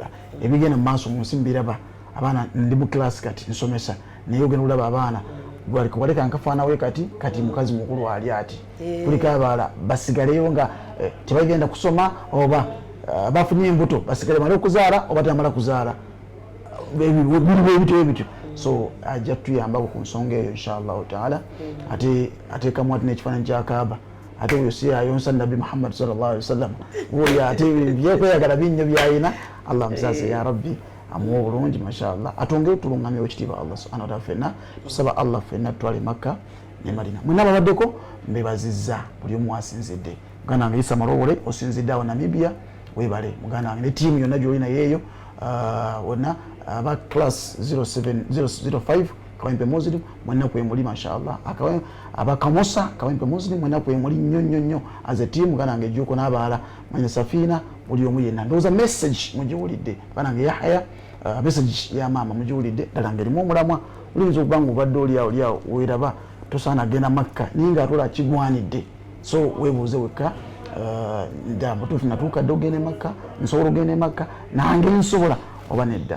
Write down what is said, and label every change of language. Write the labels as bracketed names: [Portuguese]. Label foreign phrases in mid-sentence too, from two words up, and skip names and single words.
[Ganda] Ebigenda mu maaso mu nsi mbiraba abaana ndi mu class kati nsomesa naye ogenda olaba abaana waleka nkafaanawe kati mukazi mukulu ali ati kuliko abaala basigaleyo nga tebagenda kusoma oba bafunye embuto basigale mala okuzaala oba tamala kuzaala ebityo. So ajja tuyambako ku nsonga eyo [Arabic] إن شاء الله تعالى. [Ganda] Ateekamu ati n'ekifaananyi kya Kaaba ate oyo si ayonsa Nabi Muhammad [Arabic] صلى الله عليه وسلم [Ganda] oyo ate byekweyagala binnyo byayina. Allah musase ya rabbi amuwa obulungi mashallah atongere tulungamya ekitiibwa Allah [Arabic] سبحانه وتعالى. [Ganda] Fenna tusaba Allah fenna tutwale Makka ne Madina. Mwena babaddeko mbebazizza buli omu asinzidde. Muganda wange Isa Marobole osinzidde awo Namibia webale. Muganda wange ne tiimu yonna gyolina yeeyo wonna aba class 005 Kawempe Muslim mwenna kwemuli mashallah. Aba Kamosa Kawempe Muslim mwenna kwemuli nnyo [English] as a team. [Ganda] Muganda wange Juko n'abaala Manya Safina buli omu yenna ndowooza message mugiwulidde. Banange Yahya message ya maama mugiwulidde ddala ngerimu omulamwa. Oluyinza okuba nga obadde oliawo weeraba tosaana genda Makka naye nga atola kigwanidde. So weebuuze wekka mutuufu natuukadde ogende Makka nsobola ogende Makka nange nsobola oba nedda.